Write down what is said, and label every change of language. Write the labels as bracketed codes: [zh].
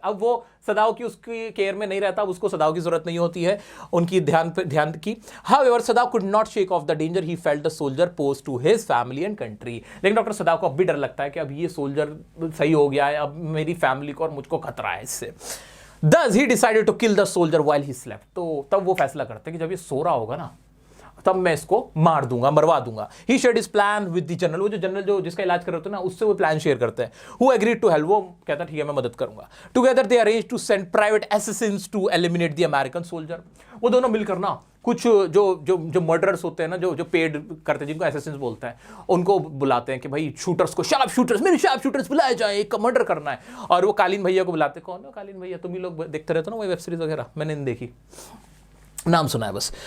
[hi] अब वो सदाव की उसकी केयर में नहीं रहता, अब उसको सदाव की जरूरत नहीं होती है उनकी ध्यान की। [en] However, Sadao could not shake off the danger he felt the soldier posed to his family and country। [hi] लेकिन डॉक्टर सदाव को अब भी डर लगता है कि अब ये सोल्जर सही हो गया है, अब मेरी फैमिली को और मुझको खतरा है इससे। [en] Thus he decided to kill the soldier while he slept। [hi] तो तब वो फैसला करते हैं कि जब ये सो रहा होगा ना, तब मैं इसको मार दूंगा, मरवा दूंगा। [en] He shared his plan with the general। [hi] वो जो जनरल जो जिसका इलाज कर रहे होते हैं ना, उससे वो प्लान शेयर करते हैं। [en] Who agreed to help। [hi] वो कहता ठीक है मैं मदद करूंगा। [en] Together they arranged to send private assassins to eliminate the American soldier। [hi] वो दोनों मिलकर ना कुछ जो मर्डरर्स होते हैं ना, जो पेड करते हैं, जिनको असैसिन्स बोलते हैं, उनको बुलाते हैं कि भाई शूटर्स को, शार्प शूटर्स, मेरे शार्प शूटर्स बुलाए जाए, एक का मर्डर करना है। और वो कालीन भैया को बुलाते हैं। कौन है कालीन भैया? तुम ही लोग देखते रहते हो ना वो वेब सीरीज वगैरह, मैंने नहीं देखी। नाम सुना है बस।